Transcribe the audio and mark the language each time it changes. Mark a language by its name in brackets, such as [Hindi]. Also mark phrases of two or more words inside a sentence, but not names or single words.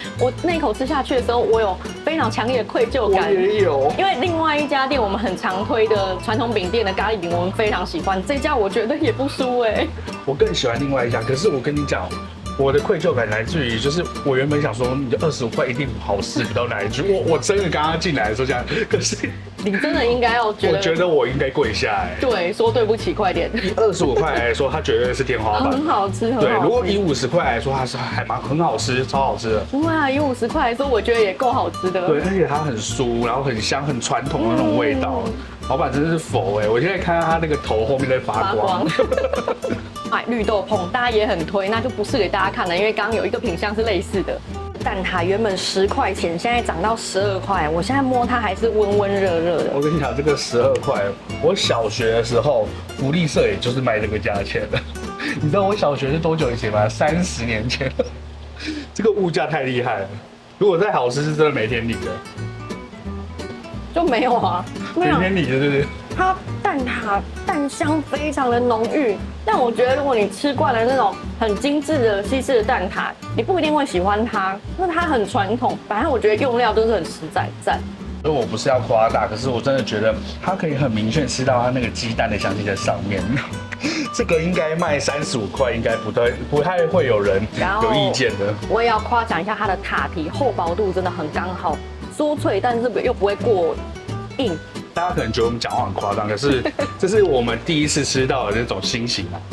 [Chinese] 我那一口吃下去的時候，我有非常強烈的愧疚感。我也有，因為另外一家店我們很常推的傳統餅店的咖喱餅，我們非常喜歡。這家我覺得也不輸哎。我更喜歡另外一家，可是我跟你講，我的愧疚感來自於，就是我原本想說，你的25塊一定好吃不到哪一句。我真的剛剛進來的時候這樣，可是你真的應該要覺得，我覺得我應該跪下哎。對，說對不起，快點。以25塊來說，它絕對是天花板，很好吃，很好吃。對，如果以50塊來說，它是還很好吃，超好吃的。不會啊，以50塊來說，我覺得也夠好吃的。對，而且它很酥，然後很香，很傳統的那種味道。老闆真的是佛哎！我現在看到他那個頭後面在發光。買綠豆椪，大家也很推，那就不是給大家看了，因為剛剛有一個品項是類似的。蛋撻原本10塊錢，現在漲到12塊，我現在摸它還是溫溫熱熱的。我跟你講，這個12塊，我小學的時候福利社也就是賣這個價錢的。你知道我小學是多久以前嗎？30年前。這個物價太厲害了，如果再好吃是真的每天領的。就沒有啊，每天領的，對不對？它蛋撻蛋香非常的濃郁，但我覺得如果你吃慣了那種很精緻的西式的蛋撻，你不一定會喜歡它。那它很傳統，反正我覺得用料都是很實在讚。所以我不是要誇大，可是我真的覺得它可以很明確吃到它那個雞蛋的香氣在上面。這個應該賣35塊，應該不太會有人有意見的。我也要誇獎一下它的塔皮厚薄度真的很剛好，酥脆，但是又不會過硬。大家可能覺得我們講話很誇張，可是這是我們第一次吃到的那種心情啊。